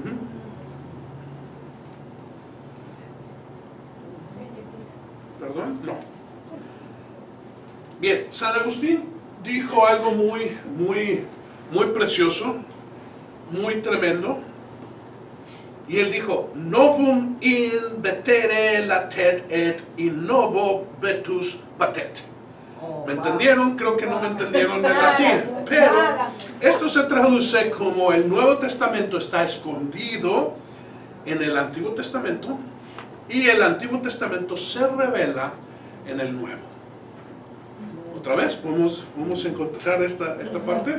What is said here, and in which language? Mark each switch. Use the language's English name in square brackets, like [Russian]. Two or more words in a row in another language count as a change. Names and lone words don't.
[Spanish] ¿Perdón? No. Bien, San Agustín dijo algo muy precioso, muy tremendo. Y él dijo, [Latin] novum in vetere latet et in novo vetus patet. [Spanish] ¿Me entendieron? Creo que no me entendieron de latín. Pero esto se traduce como el Nuevo Testamento está escondido en el Antiguo Testamento y el Antiguo Testamento se revela en el Nuevo. Otra vez, ¿podemos encontrar esta parte?